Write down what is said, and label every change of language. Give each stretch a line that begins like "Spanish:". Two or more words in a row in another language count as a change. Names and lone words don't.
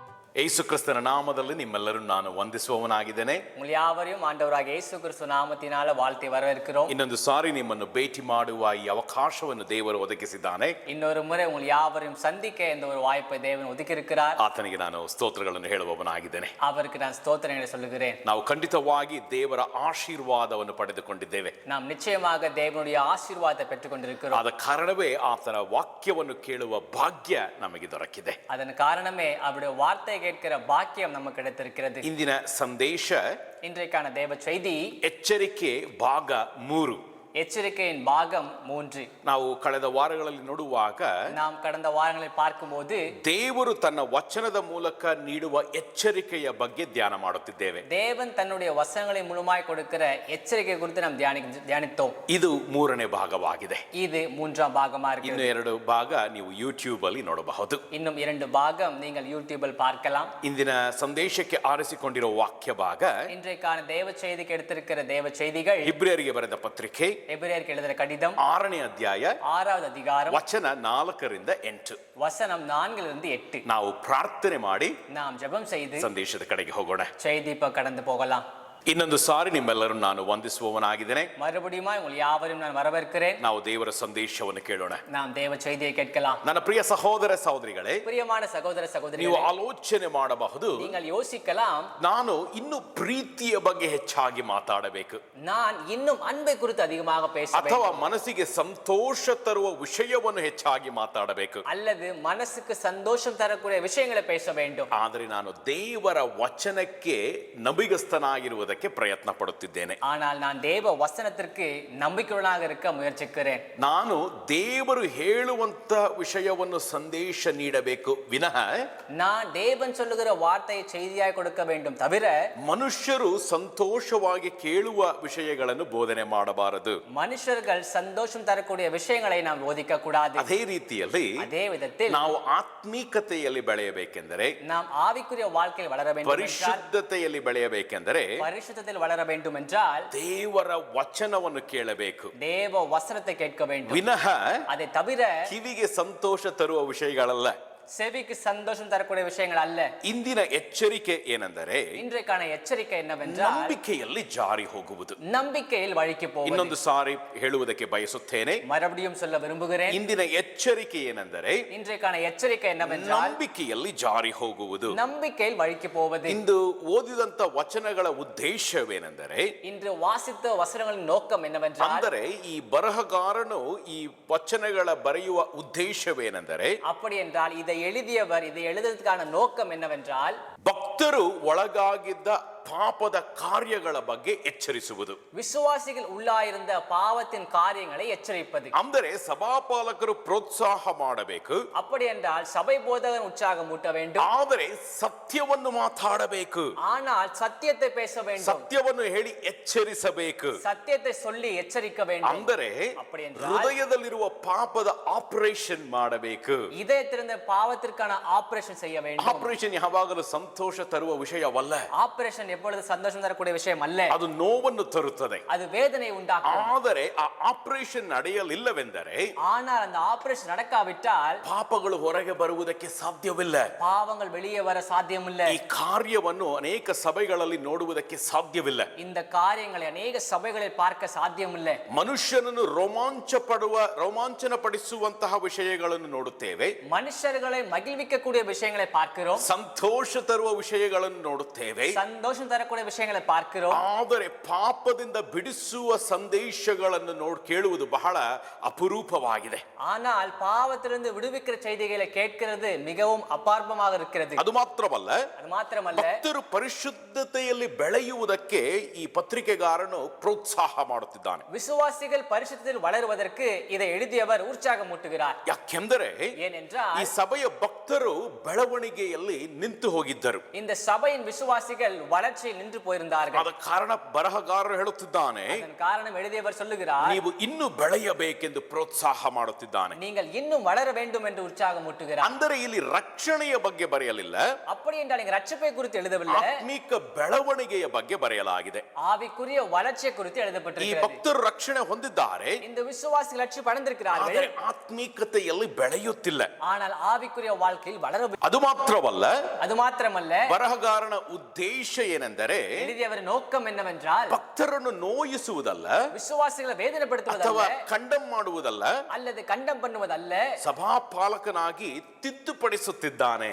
Kannada: ಯೇಸು ಕ್ರಿಸ್ತನ ನಾಮದಲ್ಲಿ ನಿಮ್ಮೆಲ್ಲರೂ ನಾನು ವಂದಿಸುವವನಾಗಿದ್ದೇನೆ.
Tamil: உங்கள் யாவரையும் ஆண்டவராக இயேசு கிறிஸ்து நாமத்தினால வாழ்த்தி வரவேற்கிறோம்.
Kannada: ಇನ್ನೊಂದು ಸಾರಿ ನಿಮ್ಮನ್ನು ಭೇಟಿ ಮಾಡುವ ಈ ಅವಕಾಶವನ್ನು ದೇವರು ಒದಗಿಸಿದ್ದಾನೆ.
Tamil: இன்னொரு முறை உங்கள் யாவரையும் சந்திக்க இந்த ஒரு வாய்ப்பை தேவன் ஒதுக்கி இருக்கிறார்.
Kannada: ಆತನಿಗೆ ನಾನು ಸ್ತೋತ್ರಗಳನ್ನು ಹೇಳುವವನಾಗಿದ್ದೇನೆ.
Tamil: அவருக்கு நான் ஸ்தோத்திரங்களை சொல்லுகிறேன்.
Kannada: ನಾವು ಖಂಡಿತವಾಗಿ ದೇವರ ಆಶೀರ್ವಾದವನ್ನು ಪಡೆದುಕೊಂಡಿದ್ದೇವೆ.
Tamil: நாம் நிச்சயமாக தேவனுடைய ஆசீர்வாதத்தை பெற்றுக்கொண்டிருக்கிறோம்.
Kannada: ಆದ ಕಾರಣವೇ ಆತನ ವಾಕ್ಯವನ್ನು ಕೇಳುವ ಭಾಗ್ಯ ನಮಗೆ ದೊರಕಿದೆ.
Tamil: அதன் காரணமே அவருடைய வார்த்தை கேட்கிற பாக்கியம் நமக்கு கிடைத்திருக்கிறது.
Kannada: ಇಂದಿನ ಸಂದೇಶ
Tamil: இன்றைக்கான தேவ செய்தி
Kannada: ಎಚ್ಚರಿಕೆ ಭಾಗ 3.
Tamil: எச்சரிக்கையின் பாகம் 3.
Kannada: ನಾವು ಕಳೆದ ವಾರಗಳಲ್ಲಿ ನೋಡುವಾಗ
Tamil: நாம் கடந்த வாரங்களில் பார்க்கும்போது
Kannada: ದೇವರು ತನ್ನ ವಚನದ ಮೂಲಕ ನೀಡುವ ಎಚ್ಚರಿಕೆಯ ಬಗ್ಗೆ ಧ್ಯಾನ ಮಾಡುತ್ತಿದ್ದೇವೆ.
Tamil: தேவன் தன்னுடைய வசனங்களை மூலமாய் கொடுக்கிற எச்சரிக்கை குறித்து நாம் தியானித்தோம்.
Kannada: ಇದು 3ನೇ ಭಾಗವಾಗಿದೆ.
Tamil: இது 3ஆம் பாகமா இருக்கு.
Kannada: ಇನ್ನು 2 ಭಾಗ ನೀವು ಯೂಟ್ಯೂಬ್ ಅಲ್ಲಿ ನೋಡಬಹುದು.
Tamil: இன்னும் 2 பாகம் நீங்கள் யூடியூபில் பார்க்கலாம்.
Kannada: ಇಂದಿನ ಸಂದೇಶಕ್ಕೆ ಆರಿಸಿಕೊಂಡಿರುವ ವಾಕ್ಯ ಭಾಗ
Tamil: இன்றைக்கான தேவ செய்திக்கு எடுத்திருக்கிற தேவ செய்திகள்
Kannada: ಇಬ್ರಿಯರಿಗೆ ಬರೆದ ಪತ್ರಿಕೆ
Tamil: எபிரேயருக்கு எழுதின கடிதம்
Kannada: 6ನೇ ಅಧ್ಯಾಯ
Tamil: 6வது அதிகாரம்
Kannada: ವಚನ 4ರಿಂದ 8.
Tamil: வசனம் 4லிருந்து 8.
Kannada: ನಾವು ಪ್ರಾರ್ಥನೆ ಮಾಡಿ
Tamil: நாம் ஜெபம் செய்து
Kannada: ಸಂದೇಶದ ಕಡೆಗೆ ಹೋಗೋಣ.
Tamil: செய்தி இப்ப கடந்து போகலாம்.
Kannada: ಇನ್ನೊಂದು ಸಾರಿ ನಿಮ್ಮೆಲ್ಲರೂ ನಾನು ವಂದಿಸುವವನಾಗಿದ್ದೇನೆ.
Tamil: மறுபடியும் உங்கள் யாவரையும் நான் வரவேற்கிறேன்.
Kannada: ನಾವು ದೇವರ ಸಂದೇಶವನ್ನು ಕೇಳೋಣ.
Tamil: நாம் தேவ செய்தியை கேட்கலாம்.
Kannada: ನನ್ನ ಪ್ರಿಯ ಸಹೋದರ ಸಹೋದರಿಗಳೇ,
Tamil: பிரியமான சகோதர
Kannada: ನೀವು
Tamil: சகோதரிகளே,
Kannada: ಆಲೋಚನೆ ಮಾಡಬಹುದು,
Tamil: நீங்கள் யோசிக்கலாம்,
Kannada: ನಾನು ಇನ್ನು ಪ್ರೀತಿಯ ಬಗ್ಗೆ ಹೆಚ್ಚಾಗಿ ಮಾತಾಡಬೇಕು,
Tamil: நான் இன்னும் ಅன்பை குறித்து அதிகமாக பேச
Kannada: ಅಥವಾ
Tamil: வேண்டும்,
Kannada: ಮನಸ್ಸಿಗೆ ಸಂತೋಷ ತರುವ ವಿಷಯವನ್ನು ಹೆಚ್ಚಾಗಿ ಮಾತಾಡಬೇಕು,
Tamil: அல்லது மனசுக்கு சந்தோஷம் தரக்கூடிய விஷயங்களை பேச வேண்டும்.
Kannada: ಆದರೆ ನಾನು ದೇವರ ವಚನಕ್ಕೆ ನಂಬಿಗಸ್ತನಾಗಿರುವುದಕ್ಕೆ ಪ್ರಯತ್ನ ಪಡುತ್ತಿದ್ದೇನೆ.
Tamil: ஆனால் நான் தேவ வசனத்திற்கு நம்பிக்கையுள்ளவனாக இருக்க முயற்சிக்கிறேன்.
Kannada: ನಾನು ದೇವರು ಹೇಳುವಂತ ವಿಷಯವನ್ನು ಸಂದೇಶ ನೀಡಬೇಕು ವಿನಃ
Tamil: நான் தேவன் சொல்லுகிற வார்த்தையை செய்தியாய் கொடுக்க வேண்டும் தவிர
Kannada: ಮನುಷ್ಯರು ಸಂತೋಷವಾಗಿ ಕೇಳುವ ವಿಷಯಗಳನ್ನು ಬೋಧನೆ ಮಾಡಬಾರದು.
Tamil: மனுஷர்கள் சந்தோஷம் தரக்கூடிய விஷயங்களை நாம் போதிக்க கூடாது.
Kannada: ಅದೇ ರೀತಿಯಲ್ಲಿ
Tamil: அதே விதத்தில்
Kannada: ನಾವು ಆತ್ಮೀಕತೆಯಲ್ಲಿ ಬೆಳೆಯಬೇಕೆಂದರೆ,
Tamil: நாம் ஆவிக்குரிய வாழ்க்கையில் வளர வேண்டும் என்றால்,
Kannada: ಪರಿಶುದ್ಧತೆಯಲ್ಲಿ ಬೆಳೆಯಬೇಕೆಂದರೆ
Tamil: பரிசுத்தத்தில் வளர வேண்டும் என்றால்
Kannada: ದೇವರ ವಚನವನ್ನು ಕೇಳಬೇಕು,
Tamil: தேவ வசனத்தை கேட்க வேண்டும்.
Kannada: ವಿನಃ
Tamil: அதை தவிர
Kannada: ಕಿವಿಗೆ ಸಂತೋಷ ತರುವ ವಿಷಯಗಳಲ್ಲ.
Tamil: செவிக்கு சந்தோஷம் தரக்கூடிய விஷயங்கள் அல்ல.
Kannada: ಇಂದಿನ ಎಚ್ಚರಿಕೆ ಏನೆಂದರೆ,
Tamil: இன்றைக்கான எச்சரிக்கை என்னவென்றால்
Kannada: ನಂಬಿಕೆಯಲ್ಲಿ ಜಾರಿ ಹೋಗುವುದು.
Tamil: நம்பிக்கையில் வழிக்கு போவது.
Kannada: ಇನ್ನೊಂದು ಸಾರಿ ಹೇಳುವುದಕ್ಕೆ ಬಯಸುತ್ತೇನೆ.
Tamil: மறுபடியும் சொல்ல விரும்புகிறேன்,
Kannada: ಇಂದಿನ ಎಚ್ಚರಿಕೆ ಏನೆಂದರೆ,
Tamil: இன்றைக்கான எச்சரிக்கை என்னவென்றால்
Kannada: ನಂಬಿಕೆಯಲ್ಲಿ ಜಾರಿ ಹೋಗುವುದು.
Tamil: நம்பிக்கையில் வழிக்கு போவது.
Kannada: ಇಂದು ಓದಿದಂತ ವಚನಗಳ ಉದ್ದೇಶವೇನೆಂದರೆ,
Tamil: இன்று வாசித்த வசனங்களின் நோக்கம் என்னவென்றால்,
Kannada: ಅಂದರೆ ಈ ಬರಹಗಾರನು ಈ ವಚನಗಳ ಬರೆಯುವ ಉದ್ದೇಶವೇನೆಂದರೆ,
Tamil: அப்படி என்றால் இதை எழுதியவர் இதை எழுதுவதற்கான நோக்கம் என்னவென்றால்,
Kannada: ಭಕ್ತರು ಒಳಗಾಗಿದ್ದ ಪಾಪದ ಕಾರ್ಯಗಳ ಬಗ್ಗೆ ಎಚ್ಚರಿಸುವುದು.
Tamil: விசுவாசிகள் உள்ளாயிருந்த பாவத்தின் காரியங்களை எச்சரிப்பது.
Kannada: ಅಂದರೆ ಸಭಾಪಾಲಕರು ಪ್ರೋತ್ಸಾಹ ಮಾಡಬೇಕು,
Tamil: அப்படி என்றால் சபை போதகன் உற்சாகம் ஊட்ட வேண்டும்,
Kannada: ಆದರೆ ಸತ್ಯವನ್ನು ಮಾತಾಡಬೇಕು,
Tamil: ஆனால் சத்தியத்தை பேச வேண்டும்,
Kannada: ಸತ್ಯವನ್ನು ಹೇಳಿ ಎಚ್ಚರಿಸಬೇಕು.
Tamil: சத்தியத்தை சொல்லி எச்சரிக்க வேண்டும்.
Kannada: ಅಂದರೆ
Tamil: அப்படி என்றால்
Kannada: ಹೃದಯದಲ್ಲಿರುವ ಪಾಪದ ಆಪರೇಷನ್ ಮಾಡಬೇಕು.
Tamil: இதயத்திலிருந்த பாவத்திற்கான ஆபரேஷன் செய்ய வேண்டும்.
Kannada: ಆಪರೇಷನ್ ಯಾವಾಗಲೂ ಸಂತೋಷ ತರುವ ವಿಷಯವಲ್ಲ.
Tamil: ஆபரேஷன் எப்பொழுது சந்தோஷம் தரக்கூடிய விஷயம் அல்ல,
Kannada: ಅದು ನೋವನ್ನು ತರುತ್ತದೆ.
Tamil: அது வேதனை உண்டாக்கும்.
Kannada: ಆದರೆ ಆ ಆಪರೇಷನ್ ನಡೆಯಲಿಲ್ಲವೆಂದರೆ,
Tamil: ஆனால் அந்த ஆபரேஷன் நடக்காவிட்டால்
Kannada: ಪಾಪಗಳು ಹೊರಗೆ ಬರುವುದಕ್ಕೆ ಸಾಧ್ಯವಿಲ್ಲ.
Tamil: பாவங்கள் வெளியே வர சாத்தியமில்லை.
Kannada: ಈ ಕಾರ್ಯವನ್ನು ಅನೇಕ ಸಭೆಗಳಲ್ಲಿ ನೋಡುವುದಕ್ಕೆ ಸಾಧ್ಯವಿಲ್ಲ.
Tamil: இந்த காரியங்களை அநேக சபைகளில் பார்க்க சாத்தியமில்லை.
Kannada: ಮನುಷ್ಯನನ್ನು ರೋಮಾಂಚನ ಪಡಿಸುವಂತಹ ವಿಷಯಗಳನ್ನು ನೋಡುತ್ತೇವೆ,
Tamil: மனுஷர்களை மகிழ்விக்கக்கூடிய விஷயங்களை பார்க்கிறோம்,
Kannada: ಸಂತೋಷ ತರುವ ವಿಷಯಗಳನ್ನು ನೋಡುತ್ತೇವೆ,
Tamil: சந்தோஷம் தரக்கூடிய விஷயங்களை பார்க்கிறோம்.
Kannada: ಆದರೆ ಪಾಪದಿಂದ ಬಿಡಿಸುವ ಸಂದೇಶಗಳನ್ನು ಕೇಳುವುದು ಬಹಳ ಅಪರೂಪವಾಗಿದೆ.
Tamil: ஆனால் பாவத்திலிருந்து விடுவிக்கிற செய்திகளை கேட்கிறது மிகவும் அபார்ப்பமாக இருக்கிறது.
Kannada: ಅದು ಮಾತ್ರವಲ್ಲ, ಭಕ್ತರು ಪರಿಶುದ್ಧತೆಯಲ್ಲಿ ಬೆಳೆಯುವುದಕ್ಕೆ ಈ ಪತ್ರಿಕೆಗಾರನು ಪ್ರೋತ್ಸಾಹ ಮಾಡುತ್ತಿದ್ದಾನೆ.
Tamil: விசுவாசிகள் பரிசுத்தத்தில் வளருவதற்கு இதை எழுதியவர் உற்சாகமூட்டுகிறார்.
Kannada: ಯಾಕೆಂದರೆ
Tamil: ஏனென்றால்
Kannada: ಈ ಸಭೆಯ ಭಕ್ತರು ಬೆಳವಣಿಗೆಯಲ್ಲಿ ನಿಂತು ಹೋಗಿದ್ದರು.
Tamil: இந்த சபையின் விசுவாசிகள் வளர்ச்சி வளர்ச்சியில் நின்று போயிருந்தார்கள்.
Kannada: ಅದ ಕಾರಣ ಬರಹಗಾರರು ಹೇಳುತ್ತಿದ್ದಾನೆ,
Tamil: அதன் காரணம் எழுதியவர் சொல்லுகிறார்,
Kannada: ನೀವು ಇನ್ನೂ ಬೆಳೆಯಬೇಕೆಂದು ಪ್ರೋತ್ಸಾಹ ಮಾಡುತ್ತಿದ್ದಾನೆ.
Tamil: நீங்கள் இன்னும் வளர வேண்டும் என்று உற்சாகம் ஊட்டுகிறார்.
Kannada: ಅಂದರೆ ಇಲ್ಲಿ ರಕ್ಷಣೆಯ ಬಗ್ಗೆ ಬರೆಯಲಿಲ್ಲ,
Tamil: அப்படி என்றால் இங்க ரட்சிப்பை குறித்து எழுதவில்லை,
Kannada: ಆತ್ಮಿಕ ಬೆಳವಣಿಗೆಯ ಬಗ್ಗೆ ಬರೆಯಲಾಗಿದೆ.
Tamil: ஆவிக்குரிய வளர்ச்சியை குறித்து
Kannada: ಈ
Tamil: எழுதப்பட்டிருக்கிறது.
Kannada: ಭಕ್ತರು ರಕ್ಷಣೆ ಹೊಂದಿದ್ದಾರೆ,
Tamil: இந்த விசுவாசிகள் ரட்சிப்பு அடைந்திருக்கிறார்கள்,
Kannada: ಆದರೆ ಆತ್ಮೀಕತೆಯಲ್ಲಿ ಬೆಳೆಯುತ್ತಿಲ್ಲ.
Tamil: ஆனால் ஆவிக்குரிய வாழ்க்கையில் வளர.
Kannada: ಅದು ಮಾತ್ರವಲ್ಲ,
Tamil: அது ಮಾತ್ರಮಲ್ಲ,
Kannada: ಬರಹಗಾರನ ಉದ್ದೇಶ ಏನೆಂದರೆ
Tamil: எழுதியவரின் நோக்கம் என்னவென்றால்
Kannada: ಭಕ್ತರನ್ನು ನೋಯಿಸುವುದಲ್ಲ,
Tamil: விசுவாசிகளை
Kannada: ಅಥವಾ
Tamil: வேதனைப்படுத்துவதல்ல,
Kannada: ಕಂಡಮ್ ಮಾಡುವುದಲ್ಲ,
Tamil: அல்லது கண்டம் பண்ணுவதல்ல,
Kannada: ಸಭಾಪಾಲಕನಾಗಿ ತಿದ್ದುಪಡಿಸುತ್ತಿದ್ದಾನೆ.